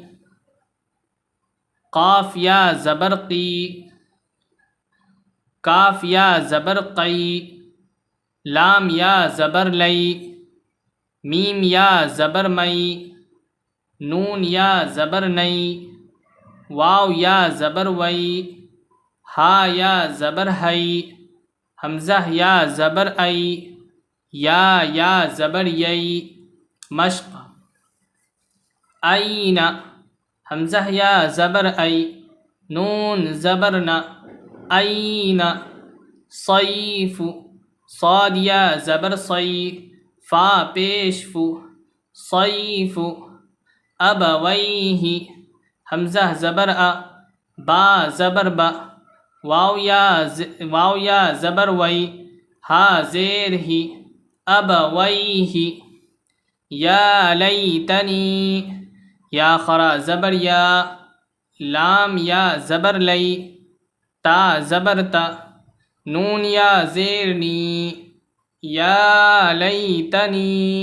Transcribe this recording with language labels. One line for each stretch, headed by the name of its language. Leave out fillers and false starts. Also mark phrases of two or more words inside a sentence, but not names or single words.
Urdu: قاف یا زبر قی، کاف یا زبر قی، لام یا زبر لئی، میم یا زبر مئی، نون یا زبر نئی، واو یا زبر وئی، ہا یا زبر ہئی، حمزہ یا زبر ای، یا زبر یئی، مشق این، حمزہ یا زبر ای، نون زبر ن، این، صیف، صاد یا زبر صی، فا پیش فو، صیف، ابویہ، حمزہ زبر ا، با زبر با، واو یا زبر وئی، ہا زیر ہی، ابویہ،
Arabic: یا لیتنی،
Urdu: یا خرا زبر یا، لام یا زبر لئی، تا زبر تا، نون یا زیر نی،
Arabic: یا لیتنی،